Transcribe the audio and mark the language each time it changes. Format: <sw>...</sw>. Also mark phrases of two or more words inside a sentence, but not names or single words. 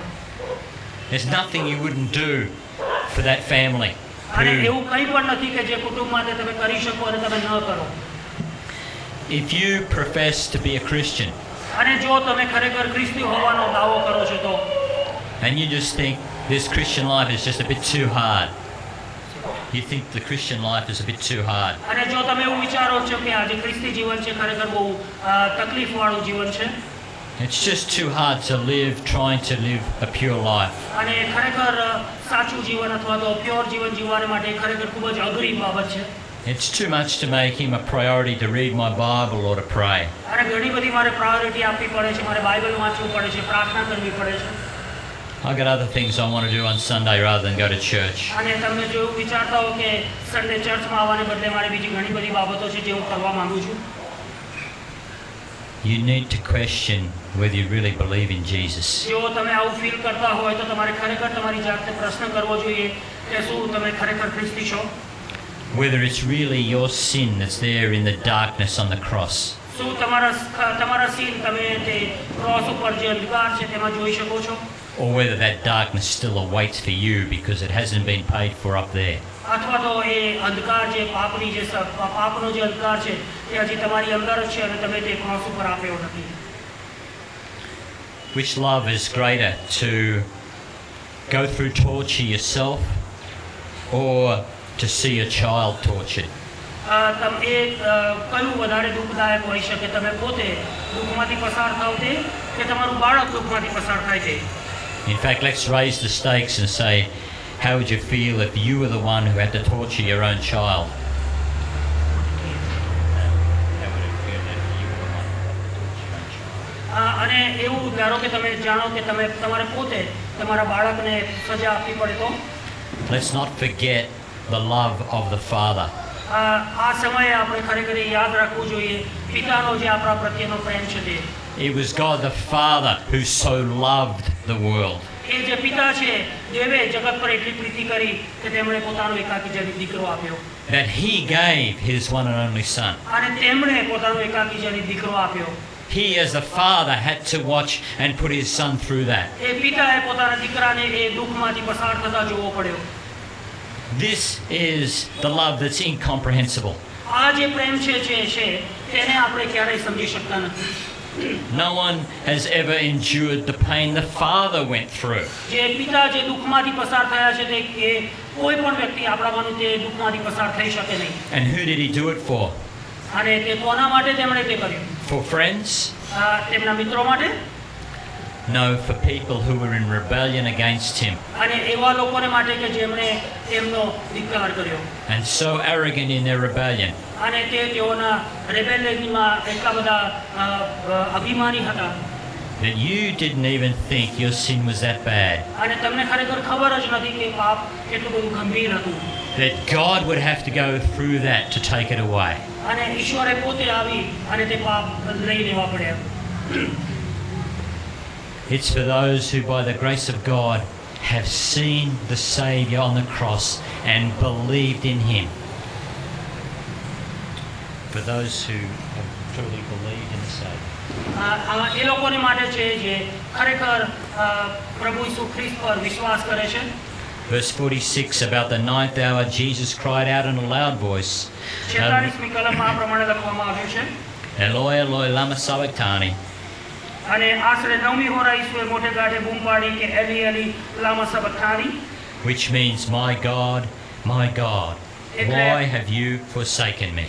<en>There's nothing you wouldn't do for that family.</en> <gu>અને એવું કંઈ પણ નથી કે જે કુટુંબ માટે તમે કરી શકો અને તમે ન કરો.</gu> <en>If you profess to be a Christian,</en> <gu>અને જો તમે ખરેખર ખ્રિસ્તી હોવાનો દાવો કરો છો તો</gu> <en>and you just think this Christian life is just a bit too hard. You think the Christian life is a bit too hard.</en> <gu>અને જો તમે એવું વિચારો છો કે આ જે ખ્રિસ્તી જીવન છે ખરેખર બહુ તકલીફવાળું જીવન છે.</gu> <en>It's just too hard to live trying to live a pure life.</en> <gu>અને ખરેખર સાચું જીવન અથવા તો પ્યોર જીવન જીવવા માટે ખરેખર ખૂબ જ અઘરી બાબત છે.</gu> <en>It's too much to make him a priority to read my Bible or to pray.</en> <gu>અને ઘણી બધી મારે પ્રાયોરિટી આપવી પડે છે, મારે બાઇબલ વાંચવું પડે છે, પ્રાર્થના કરવી પડે છે.</gu> <en>I've got other things I want to do on Sunday rather than go to church.</en> <gu>અને તમે જો વિચારતા હો કે સન્ડે ચર્ચમાં આવવાને બદલે મારે બીજી ઘણી બધી બાબતો છે જે હું કરવા માંગુ છું.</gu> <en>you need to question whether you really believe in Jesus.</en> <gu>જો તમે આવું ફીલ કરતા હોય તો તમારે ખરેખર તમારી જાતને પ્રશ્ન કરવો જોઈએ કે શું તમે ખરેખર ખ્રિસ્તી છો?</gu> <en>Whether it's really your sin that's there in the darkness on the cross.</en> <gu>શું તમારા સીન તમે તે ક્રોસ ઉપર જે અંધકાર છે તેમાં જોઈ શકો છો?</gu> <en>Or whether that darkness still awaits for you because it hasn't been paid for up there.</en> <gu>અથવા તો એ અંધકાર જે પાપનો જે અંધકાર છે તે હજી તમારી અંદર જ છે અને તમે તે ક્રોસ ઉપર આપ્યો નથી.</gu> <en>Which love is greater, to go through torture yourself or to see a child tortured?</en> <gu>કયું વધારે દુઃખદાયક હોઈ શકે? તમે પોતે દુઃખમાંથી પસાર થાવ તે કે તમારું બાળક દુઃખમાંથી પસાર થાય તે?</gu> <en>In fact, let's raise the stakes and say, how would you feel if you were the one who had to torture your own child?</en> <gu>અને એવું ધારો કે તમે જાણો કે તમે તમારે પોતે તમારા બાળકને સજા આપવી પડે તો?</gu> <en>Let's not forget the love of the Father.</en> <gu>આ સમયે આપણે ખરેખર યાદ રાખવું જોઈએ પિતાનો જે આપણા પ્રત્યેનો પ્રેમ છે તે.</gu> <en>It was God the Father who so loved the world.</en> <gu>એ જે પિતા છે દેવે જગત પર એટલી પ્રીતિ કરી કે તેમણે પોતાનો એકાકી જનિત દીકરો આપ્યો.</gu> <en>That he gave his one and only Son.</en> <gu>અને તેમણે પોતાનો એકાકી જનિત દીકરો આપ્યો.</gu> <en>He as the Father had to watch and put his Son through that.</en> <gu>એ પિતાએ પોતાના દીકરાને એ દુઃખમાંથી પસાર થતા જોવો પડ્યો.</gu> <en>This is the love that's incomprehensible.</en> <gu>આ જે પ્રેમ છે તેને આપણે ક્યારેય સમજી શકતા નથી.</gu> <en>No one has ever endured the pain the Father went through.</en> <gu>જે પિતા જે દુઃખમાંથી પસાર થયા છે તે કોઈ પણ વ્યક્તિ આપણામાંનું તે દુઃખમાંથી પસાર થઈ શકે નહીં.</gu> <en>And who did he do it for?</en> <gu>અને તે કોના માટે તેમણે તે કર્યું?</gu> <en>For friends?</en> <gu>તેમના મિત્રો માટે?</gu> <en>No, for people who were in rebellion against him.</en> <gu>અને એવા લોકોને માટે કે જેમણે તેમનો ધિક્કાર કર્યો.</gu> <en>And so arrogant in their rebellion.</en> <gu>અને તે તેઓના rebellionમાં એટલા બધા અભિમાની હતા</gu> <en>that you didn't even think your sin was that bad.</en> <gu>અને તમને ખરેખર ખબર જ નથી કે પાપ કેટલું બધું ગંભીર હતું.</gu> <en>That God would have to go through that to take it away.</en> <gu>અને ઈશ્વરે પોતે આવી અને તે પાપ લઈ લેવા પડ્યા.</gu> <en>It's for those who by the grace of God have seen the Saviour on the cross and believed in him. For those who have truly believed in the Saviour.</en> <gu>એ લોકોની માટે છે જે ખરેખર પ્રભુ ઈસુ ખ્રિસ્ત પર વિશ્વાસ કરે છે.</gu> <en>Verse 46, about the ninth hour Jesus cried out in a loud voice,</en> <gu>46મી કલમમાં આ પ્રમાણે લખવામાં આવ્યું છે,</gu> <arc>ܐܠܗܝ ܐܠܗܝ ܠܡܢܐ ܫܒܩܬܢܝ.</arc> <gu>અને આશરે 9મી હોરા ઈસુએ મોટે ગાઢે બૂમ પાડી કે</gu> <arc>ܐܝܠܝ ܐܝܠܝ ܠܡܐ ܫܒܩܬܢܝ,</arc> <en>which means, my God, why have you forsaken me?</en>